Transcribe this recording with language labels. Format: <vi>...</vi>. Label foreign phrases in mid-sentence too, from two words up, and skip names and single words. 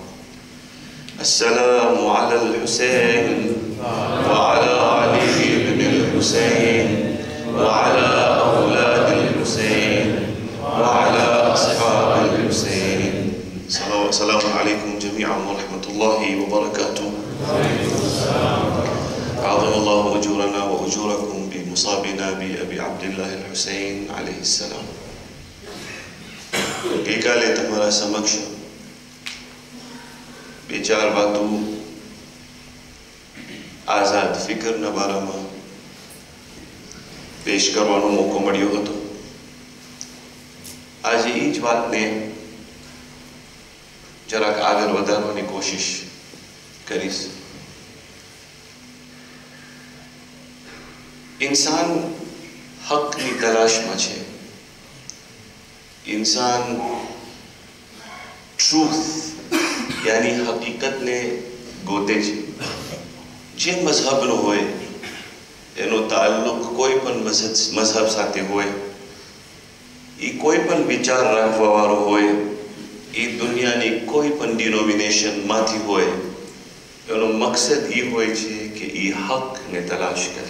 <ar>السلام على الحسين وعلى علي بن الحسين وعلى أولاد الحسين وعلى أصحاب الحسين. السلام عليكم جميعا ورحمة الله وبركاته. أعظم الله أجورنا وأجوركم بمصابنا بأبي عبد الله الحسين عليه السلام.</ar> <gu>गईकाले તમારા સમક્ષ બે ચાર વાતો આઝાદ ફિકરના બારામાં પેશ કરવાનો મોકો મળ્યો હતો. આજે એ જ વાતને જરાક આગળ વધારવાની કોશિશ કરીશ.</gu> <hi>इंसान हक की तलाश में है.</hi> <gu>ઇન્સાન ટ્રુથ યાની હકીકત ને ગોતે છે. જે મજહબ નો હોય એનો તાલ્લુક કોઈ પણ મજહબ સાથે હોય, ઈ કોઈ પણ વિચાર રાખવા વાળો હોય, ઈ દુનિયાની કોઈ પણ ડિનોમિનેશન માંથી હોય, એનો મકસદ ઈ હોય છે કે ઈ હક ને તલાશ કરે.</gu>